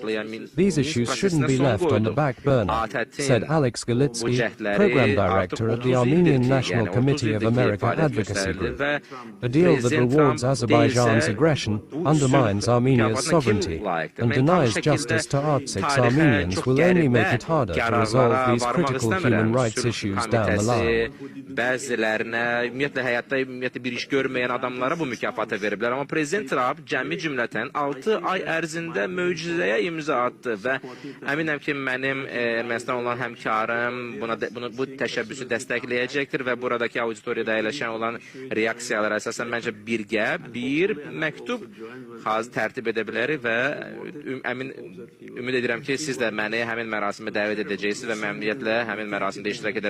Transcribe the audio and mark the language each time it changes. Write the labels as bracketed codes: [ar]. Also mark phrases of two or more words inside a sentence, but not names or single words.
[en] These issues shouldn't be left on the back burner, said Alex Galitsky, program director at the Armenian National Committee of America Advocacy Group. A deal that rewards Azerbaijan's aggression, undermines Armenia's sovereignty, and denies justice to Artsakh Armenians will only make it harder to resolve these critical human rights issues down the line. [az] Ümumiyyətlə bir iş görməyən adamlara bu mükafatı veriblər. Amma Prezident Trump cəmi cümlətən 6 ay ərzində möcüzəyə imza atdı və əminəm ki, mənim Ermənistan olan həmkarım bu təşəbbüsü dəstəkləyəcəkdir və buradakı auditoriyada əyləşən olan reaksiyalar əsasən məncə bir birgə bir məktub tərtib edə bilərik və ümid edirəm ki, siz də məni həmin mərasimə dəvət edəcəksiniz və məmnuniyyətlə həmin mərasimdə iştirak edərəm.